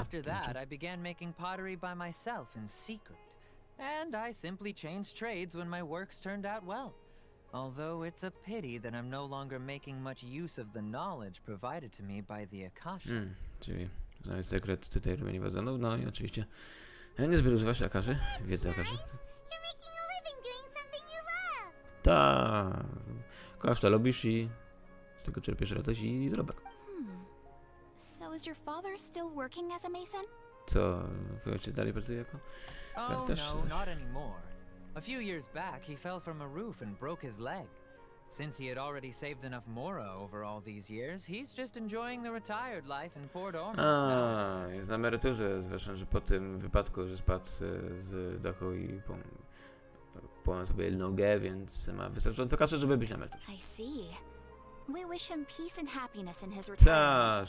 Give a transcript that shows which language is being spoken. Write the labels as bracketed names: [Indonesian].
[English] After that, I began making pottery by myself in secret. And I simply changed trades when my works turned out well. Although it's a pity that I'm no longer making much use of the knowledge provided to me by the Akasha. [Polish] Czyli znaleźć sekret tutaj robienia wazonów, no i oczywiście niezbyt używasz Akaszy, wiedzy Akaszy. [English] You're making a living doing something you love. [Polish] Tak, kochasz to, lubisz i z tego czerpiesz radość i zarobek. [English] So is your father still working as a mason? [Polish] Co, twój ojciec dalej pracuje jako [English] Oh [Polish] garcarz czy [English] no, [Polish] coś? [English] not anymore. A few years back, he fell from a roof and broke his leg. Since he had already saved enough mora over all these years, he's just enjoying the retired life in Port Ormuz nowadays. [Polish] Jest na emeryturze, zwłaszcza, że po tym wypadku, że spadł z dachu i połamał sobie nogę, więc ma wystarczająco kasy, żeby być na emeryturze. [English] I see. We wish him peace and happiness in his retirement.